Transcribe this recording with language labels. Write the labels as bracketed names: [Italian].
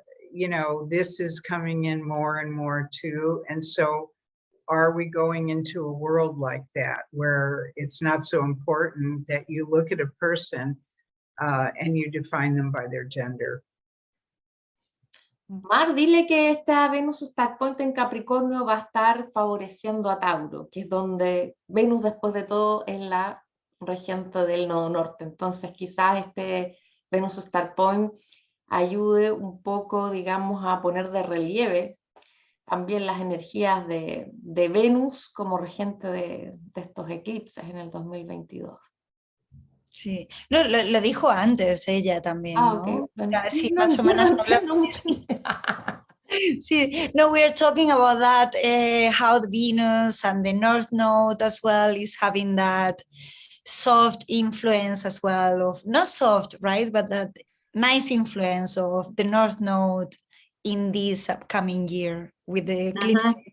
[English] You know, this is coming in more and more too. And so are we going into a world like that where it's not so important that you look at a person and you define them by their gender? [Spanish] Mar, dile que esta Venus Star Point en Capricornio va a estar favoreciendo a Tauro, que es donde Venus después de todo es la regente del nodo norte. Entonces quizás este Venus Star Point ayude un poco, digamos, a poner de relieve también las energías de Venus como regente de estos eclipses en el 2022. Sí, lo dijo antes ella también, ¿no? Okay. Bueno, sí, no, más o menos. Sí, no, [English] we are talking about that, how the Venus and the North Node as well is having that soft influence as well of, not soft, right, but that nice influence of the North Node in this upcoming year with the eclipse.